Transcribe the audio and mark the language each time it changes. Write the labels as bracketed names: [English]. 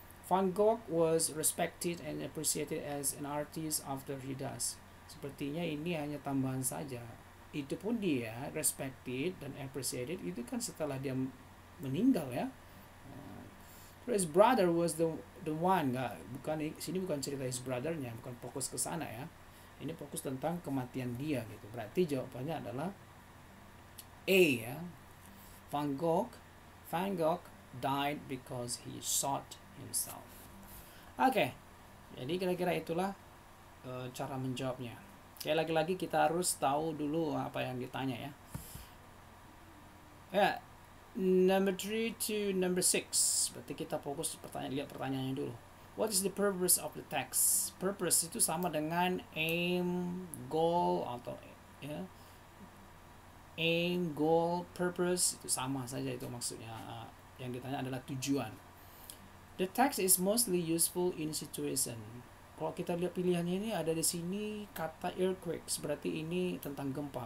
[English] Van Gogh was respected and appreciated as an artist after he dies. [Indonesian] Sepertinya ini hanya tambahan saja. Itu pun dia respected dan appreciated itu kan setelah dia meninggal ya. [English] His brother was the one, [Indonesian] sini bukan cerita his brothernya, bukan fokus ke sana ya. Ini fokus tentang kematian dia gitu. Berarti jawabannya adalah A ya. [English] Van Gogh died because he shot himself. [Indonesian] Oke. Jadi kira-kira itulah cara menjawabnya. Kayak lagi-lagi kita harus tahu dulu apa yang ditanya ya. [English] Ya, number 3 to number 6. [Indonesian] Berarti kita fokus lihat pertanyaannya dulu. [English] What is the purpose of the text? [Indonesian] Purpose itu sama dengan aim, goal atau ya. Aim, goal, purpose itu sama saja itu maksudnya. Yang ditanya adalah tujuan. [English] The text is mostly useful in situation. [Indonesian] Kalau kita lihat pilihannya ini ada di sini kata earthquakes, berarti ini tentang gempa.